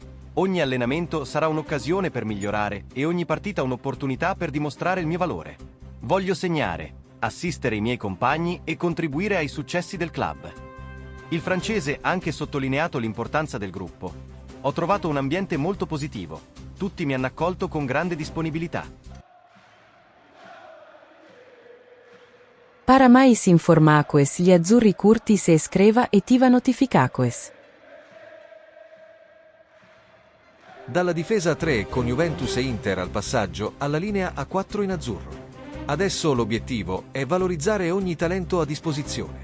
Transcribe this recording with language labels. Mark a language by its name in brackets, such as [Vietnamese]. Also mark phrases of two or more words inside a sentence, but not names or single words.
[Italian] Ogni allenamento sarà un'occasione per migliorare e ogni partita un'opportunità per dimostrare il mio valore. Voglio segnare, assistere i miei compagni e contribuire ai successi del club. Il francese ha anche sottolineato l'importanza del gruppo. Ho trovato un ambiente molto positivo. Tutti mi hanno accolto con grande disponibilità. [Portuguese] Para mais informações, gli azzurri curti se iscreva e attiva notificações. [Italian] Dalla difesa a 3 con Juventus e Inter al passaggio alla linea a 4 in azzurro. Adesso l'obiettivo è valorizzare ogni talento a disposizione.